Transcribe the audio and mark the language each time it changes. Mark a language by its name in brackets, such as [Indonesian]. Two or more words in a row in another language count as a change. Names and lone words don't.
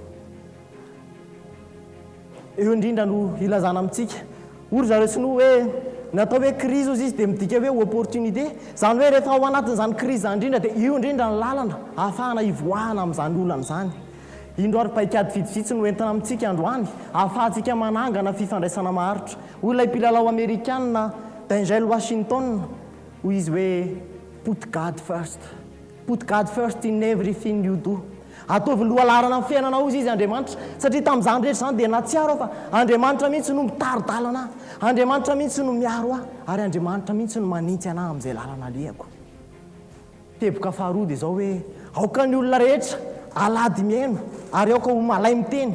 [Malagasy] Eo indrindra no ilazana amintsika ory zareo sinoa hoe natao hoe crise ozy izy dia midika hoe opportunité, izany hoe rehefa ao anatin'izany crise izany indrindra dia io indrindra ny lalana ahafahana hivoahana amin'izany olana izany. Indro ary paikady vitsivitsy no entina amintsika androany ahafahantsika manangana fifandraisana maharitra. Olona mpilalao Amerikanina Denzel Washington hoy izy hoe [English] put God first in everything you do. [Malagasy] Ataovy lohalarana amin'ny fiainanao izy Andriamanitra satria tamin'izany rehetra izany dia natsiaro fa Andriamanitra mihitsy no mitaridalana, Andriamanitra mihitsy no miaro ary Andriamanitra mihitsy no manintsy anahy amin'izay lalana alehako. Teboka faharoa dia izao hoe aoka ny olona rehetra alady miaino ary aoka ho malay miteny.